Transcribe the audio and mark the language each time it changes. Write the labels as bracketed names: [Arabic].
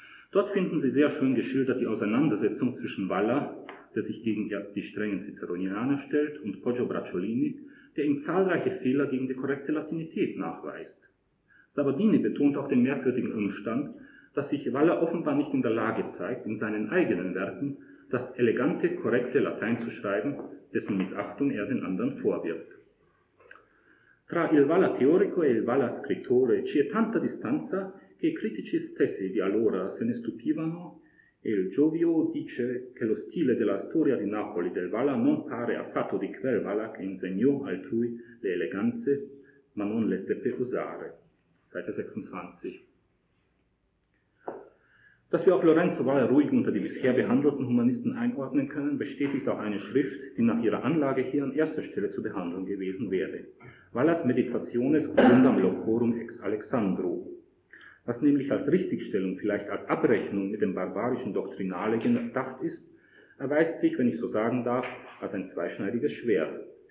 [German] Dort finden Sie sehr schön geschildert die Auseinandersetzung zwischen Valla, der sich gegen die strengen Ciceronianer stellt, und Poggio Bracciolini, der ihm zahlreiche Fehler gegen die korrekte Latinität nachweist. Sabadini betont auch den merkwürdigen Umstand, dass sich Valla offenbar nicht in der Lage zeigt, in seinen eigenen Werken das elegante, korrekte Latein zu schreiben, dessen Missachtung er den anderen vorwirft. [Italian] Tra il Valla teorico e il Valla scrittore c'è tanta distanza che i critici stessi di allora se ne stupivano e il Giovio dice che lo stile della storia di Napoli del Valla non pare affatto di quel Valla che insegnò altrui le eleganze, ma non le seppe usare. [German] Seite 26. Dass wir auch Lorenzo Valla ruhig unter die bisher behandelten Humanisten einordnen können, bestätigt auch eine Schrift, die nach ihrer Anlage hier an erster Stelle zu behandeln gewesen wäre. Vallas Meditationes Grundam Locorum ex Alexandru. Was nämlich als Richtigstellung, vielleicht als Abrechnung mit dem barbarischen Doktrinale gedacht ist, erweist sich, wenn ich so sagen darf, als ein zweischneidiges Schwert.